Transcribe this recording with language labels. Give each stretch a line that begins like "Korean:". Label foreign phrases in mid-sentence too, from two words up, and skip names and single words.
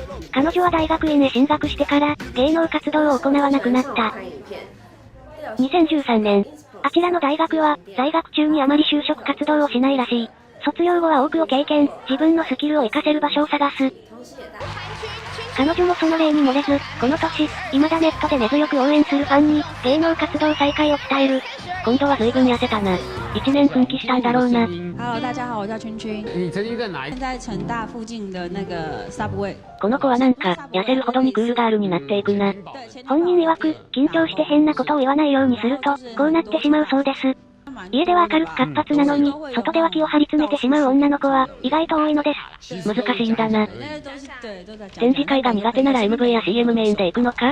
Japanese: 彼女は大学院へ進学してから、芸能活動を行わなくなった。2013年、あちらの大学は、在学中にあまり就職活動をしないらしい。卒業後は多くを経験、自分のスキルを活かせる場所を探す。彼女もその例に漏れず、この年、未だネットで根強く応援するファンに、芸能活動再開を伝える。今度は随分痩せたな。1年奮起したんだろうな。
Chinese: Hello， 大家好，我叫圈圈。你曾经在哪一？现在成大附近的那个 Subway。
Japanese: この子はなんか、痩せるほどにクールガールになっていくな。本人曰く、緊張して変なことを言わないようにすると、こうなってしまうそうです。家では明るく活発なのに、外では気を張り詰めてしまう女の子は、意外と多いのです。難しいんだな。展示会が苦手なら MV や CM メインで行くのか？